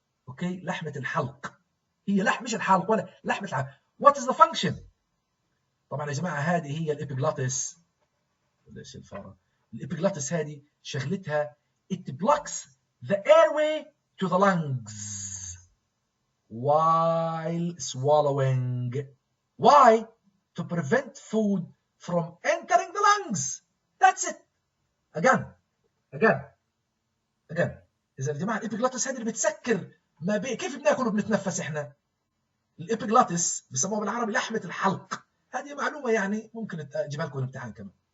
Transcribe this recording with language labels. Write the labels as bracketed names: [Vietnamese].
[Arabic] Okay, لحمة الحلق. هي مش الحلق ولا لحمة الحلق. [English] What is the function؟ [Arabic] طبعا يا جماعة هذه هي الإبيجلوتس. ليش الفارة؟ الإبيجلوتس هذه شغلتها [English] it blocks the airway to the lungs while swallowing. Why? To prevent food from entering the lungs. That's it. Again. [Arabic] إذا يا جماعة الإبيجلوتس هذه اللي بتسكر ما بين كيف بناكل وبنتنفس إحنا. الإبيجلوتس بسموها بالعربي لحمة الحلق. هذه معلومة يعني ممكن أجيبها لكم الامتحان كمان.